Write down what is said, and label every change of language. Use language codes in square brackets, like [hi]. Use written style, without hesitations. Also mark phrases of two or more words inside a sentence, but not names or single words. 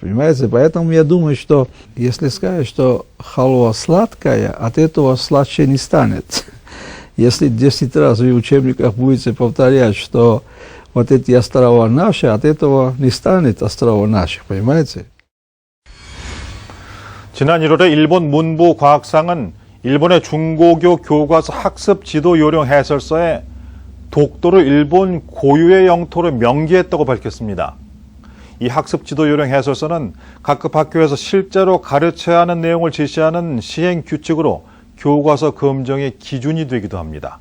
[ru] Понимаете? Поэтому я думаю, что если сказать, что халва сладкая, от этого сладче не станет. Если 10 раз в учебниках будете повторять, что вот эти острова наши, от этого не станет острова наших. Понимаете? [ko] 지난 1월에 일본 문부 과학상은 일본의 중고교 교과서 학습 지도 요령 해설서에 독도를 일본 고유의 영토로 명기했다고 밝혔습니다. 이 학습 지도 요령 해설서는 각급 학교에서 실제로 가르쳐야 하는 내용을 지시하는 시행 규칙으로 교과서 검정의 기준이 되기도 합니다.